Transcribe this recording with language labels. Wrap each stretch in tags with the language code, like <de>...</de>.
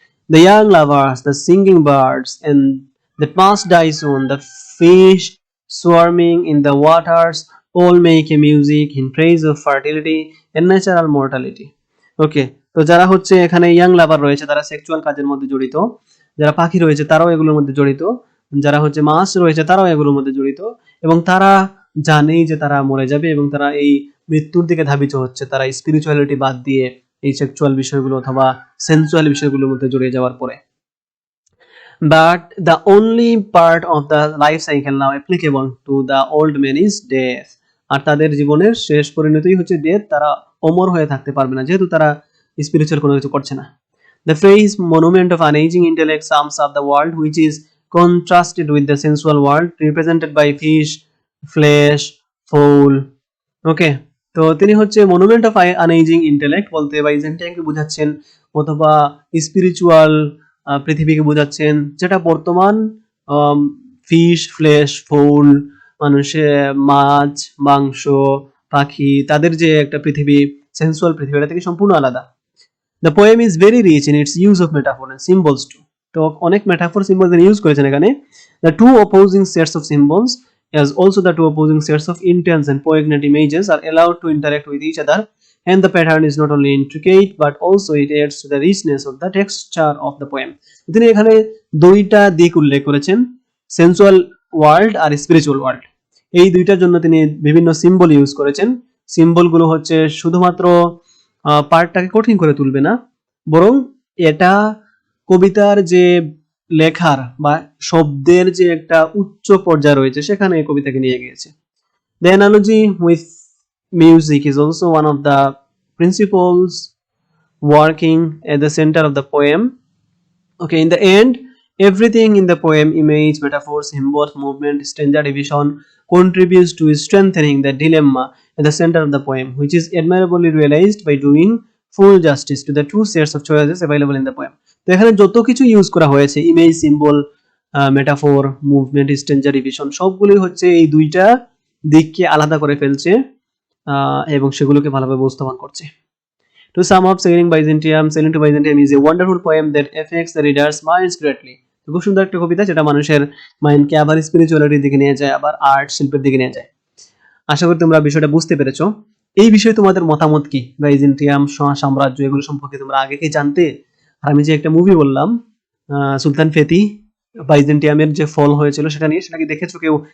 <en>The young lovers, the singing birds, and the past die soon, the fish swarming in the waters, all make a music in praise of fertility and natural mortality.</en> <bn>ওকে, তো যারা হচ্ছে এখানে young লাভার রয়েছে, তারা sexual কাজের মধ্যে জড়িত, যারা পাখি রয়েছে তারাও এগুলোর মধ্যে জড়িত, যারা হচ্ছে মাছ রয়েছে তারাও এগুলোর মধ্যে জড়িত, এবং তারা জানেই যে তারা মরে যাবে, এবং তারা এই মৃত্যুর দিকে ধাবিত হচ্ছে তারা স্পিরিচুয়ালিটি বাদ দিয়ে এই সেক্সুয়াল বিষয়গুলো অথবা সেন্সুয়াল বিষয়গুলোর মধ্যে জড়িয়ে যাওয়ার পরে।</bn> <en>But the only part of the life cycle now applicable to the old man is death.</en> <bn>আর তাদের জীবনের শেষ পরিণতিই হচ্ছে ডেথ, তারা অমর হয়ে থাকতে পারবে না যেহেতু তারা স্পিরিচুয়াল কোনো কিছু করছে না।</bn> <en>The phrase monument of unaging intellect sums up the world which is contrasted with the sensual world represented by fish, flesh, fowl.</en> <bn>ওকে, তো তিনি হচ্ছে</bn> <en>monument of unaging intellect</en> <bn>বলতে বাইজেন্টাইনকে বোঝাচ্ছেন অথবা স্পিরিচুয়াল পৃথিবীকে বোঝাচ্ছেন, যেটা বর্তমান ফিশ, ফ্লেশ, ফুল, মানুষের মাছ, মাংস, পাখি, তাদের যে একটা পৃথিবী, সেন্সুয়াল পৃথিবী, এটা থেকে সম্পূর্ণ আলাদা।</bn> <en>The poem is very rich in its use of metaphor and symbols too.</en> <bn>তো অনেক মেটাফর সিম্বল তিনি ইউজ করেছেন এখানে।</bn> <en>The two opposing sets of symbols as also the two opposing sets of intense and poignant images are allowed to interact with each other, and the pattern is not only intricate but also it adds to the richness of the texture of the poem.</en> <bn>তিনি এখানে দুইটা দিক উল্লেখ করেছেন, sensual world আর spiritual world. এই দুইটার জন্য তিনি বিভিন্ন সিম্বল ইউজ করেছেন। সিম্বলগুলো হচ্ছে শুধুমাত্র পার্টটাকে কঠিন করে তুলবে না, বরং এটা কবিতার যে লেখার বা শব্দের যে একটা উচ্চ পর্যায় রয়েছে সেখানে এই কবিতাকে নিয়ে গিয়েছে।</bn> <en>The analogy with music is also one of the principles working at the center of the poem. Okay, in the end, everything in the poem, image, metaphor, symbols, movement, stanza division, contributes to strengthening the dilemma at the center of the poem, which is admirably realized by doing full justice to the two sets of choices available in the poem.</en> <bn>তো এখানে যত কিছু use করা হয়েছে, image, symbol, metaphor, movement, স্ট্যান্জা division, সবগুলোই হচ্ছে এই দুইটা দিককে আলাদা করে ফেলছে এবং সেগুলোকে ভালোভাবে উপস্থাপন করছে। To sum up, Sailing to Byzantium is a wonderful poem that affects the reader's minds greatly. খুব সুন্দর একটা কবিতা যেটা মানুষের মাইন্ডকে আবার স্পিরিচুয়ালিটির দিকে নিয়ে যায়, আবার আর্ট শিল্পের দিকে নিয়ে যায়। আশা করি তোমরা বিষয়টা বুঝতে পেরেছো। এই বিষয়ে তোমাদের মতামত কি? বাইজেন্টিয়াম সাম্রাজ্য এগুলো সম্পর্কে তোমরা আগে কি জানতে? আর আমি যে একটা মুভি বললাম সুলতান ফেতি, বাইজেন্টিয়ামের যে ফল হয়েছিল সেটা নিয়ে, সেটা কি দেখেছো কেউ?</bn>